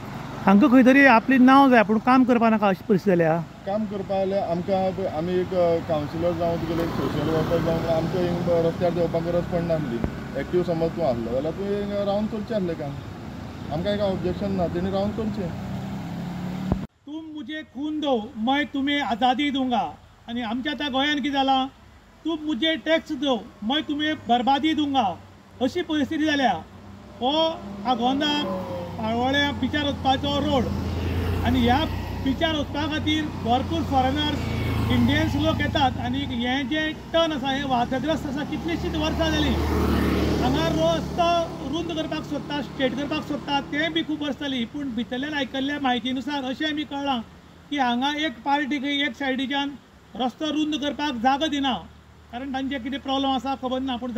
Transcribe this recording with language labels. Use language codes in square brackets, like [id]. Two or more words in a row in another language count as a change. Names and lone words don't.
[kok] हांकां खंय तरी आपली नांव जाय पूण काम करपा नाका अशी परिस्थिती जाल्या काम करपा जाल्यार आमकां आमी एक कावन्सिलर जावं तुगेले एक [en] social worker [kok] जावं आमच्या हिंग रस्त्यार देवपाक गरज पडना आसली एक्टीव समज तूं आसलो जाल्यार तुवें रावन करचें आसलें काम आमकां एक ऑब्जेक्शन ना तेणी रावन करचें [hi] तुम मुझे खून दो मैं तुम्हें आज़ादी दूंगा [kok] आनी आमच्या आतां गोंयान कितें जालां [hi] तुम मुझे टॅक्स दो मैं तुम्हें बर्बादी दूंगा [kok] अशी परिस्थिती जाल्या हो आगोंदा पाळोळ्या बिचार वचपाचो रोड आनी ह्या बिचार वचपा खातीर भरपूर [en] foreigners Indians [kok] लोक येतात आनी हें जें टर्न आसा हें वादग्रस्त आसा कितलींशींच वर्सां जालीं हांगा रस्तो रुंद करपाक सोदता स्ट्रेट करपाक सोदता तें बी खूब वर्स जालीं पूण भितरल्यान आयकल्ल्या म्हायतीनुसार अशें आमी कळ्ळां की हांगा एक पार्टीक एक सायडीच्यान रस्तो रुंद करपाक जागो दिना कारण तांचे कितें प्रॉब्लम आसा खबर ना पूण